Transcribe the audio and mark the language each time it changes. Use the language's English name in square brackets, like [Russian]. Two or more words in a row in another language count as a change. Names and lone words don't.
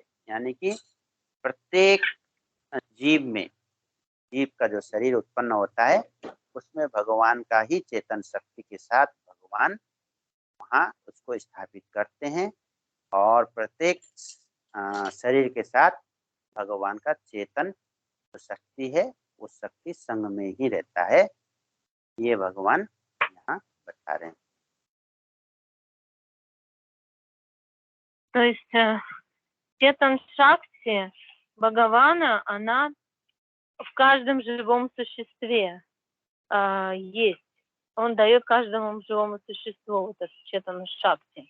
[Hindi] यानी कि प्रत्येक जीव में, जीव का जो शरीर उत्पन्न होता है उसमें भगवान का ही चेतन शक्ति के साथ भगवान वहाँ उसको स्थापित करते हैं, और प्रत्येक शरीर के साथ भगवान का चेतन जो शक्ति है वो शक्ति संग में ही रहता है। ये भगवान यहाँ बता रहे हैं। [Russian] То есть [Hindi] चेतन शक्ति [Russian] Бхагавана, она в каждом живом существе есть. Он дает каждому живому существу вот этот [Hindi] चेतन शक्ति.